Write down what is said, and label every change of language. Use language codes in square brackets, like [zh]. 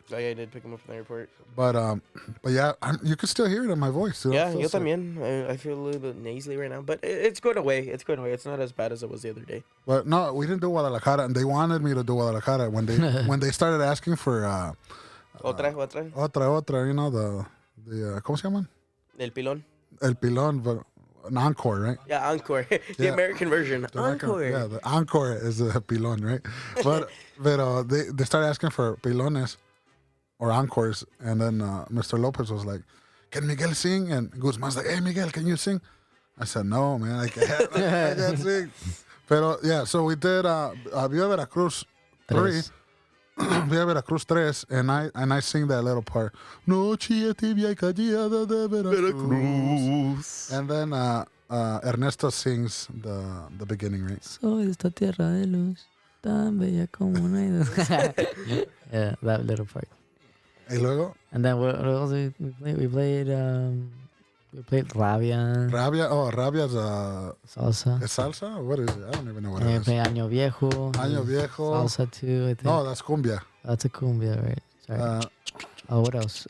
[en] Oh, yeah, I did pick him up from the airport. But yeah, you can still hear it in my voice, dude. I Yeah, feel [es] yo [en] sick. [es] también. [en] I feel a little bit nasally right now, but it's going away. It's going away. It's not as bad as it was the other day. But no, we didn't do Guadalajara, and they wanted me to do Guadalajara when they started asking for [es] Otra. otra, [en] you know the [es] ¿cómo se llaman? El pilón. El pilón, [en] but an encore, right? Yeah, encore. The Yeah. American version. The American- Encore. Yeah, the encore is a pilón, right? But they started asking for pilones or encores, and then Mr. Lopez was like, "Can Miguel sing?" And Guzman's like, "Hey, Miguel, can you sing?" I said, "No, man, I can't, I can't sing." [es] Pero [en] yeah, so we did Viva Veracruz 3. Viva Veracruz 3, and I sing that little part. [es] Noche tibia y callada de Veracruz. [en] And then Ernesto sings the beginning, right? [es] Soy esta tierra de luz, tan bella como una. [en] Yeah, that little part. [es] Y luego, [en] And then what else did we play? We played Rabia, Rabia's salsa. [es] ¿es salsa? [en] What is it? I don't even know what And it we is. played Año Viejo. [es] Año Viejo. [en] Salsa too, I think. No, that's cumbia. That's a cumbia, right? Sorry. What else?